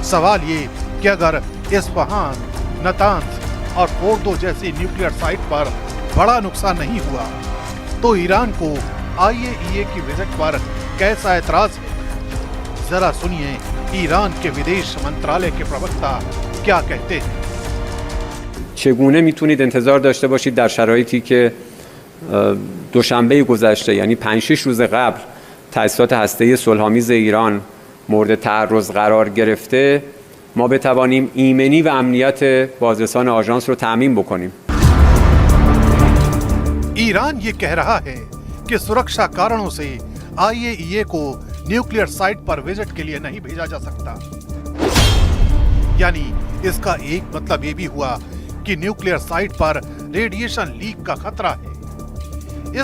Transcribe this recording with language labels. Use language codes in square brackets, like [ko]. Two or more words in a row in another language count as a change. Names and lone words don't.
[hi] सवाल ये कि अगर इस्फहान, नतांज और फोर्दो जैसी [en] nuclear site [hi] पर बड़ा नुकसान नहीं हुआ तो ईरान को आईएईए की विजिट पर कैसा एतराज है? जरा सुनिए ईरान के विदेश मंत्रालय के प्रवक्ता क्या कहते हैं। [fa] چگونه میتونید انتظار داشته باشید در شرایطی که دوشنبه گذشته یعنی 5-6 روز قبل تأسیسات هسته‌ای صلح‌آمیز ایران مورد تعرض قرار گرفته ما بتوانیم ایمنی و امنیت بازرسان آژانس رو تضمین بکنیم؟ [hi] ईरान ये कह रहा है कि सुरक्षा कारणों से आईएईए को [en] nuclear site [hi] पर विजिट के लिए नहीं भेजा जा सकता। यानी इसका एक मतलब ये भी हुआ कि [en] nuclear site [hi] पर [en] radiation leak [hi] का खतरा है।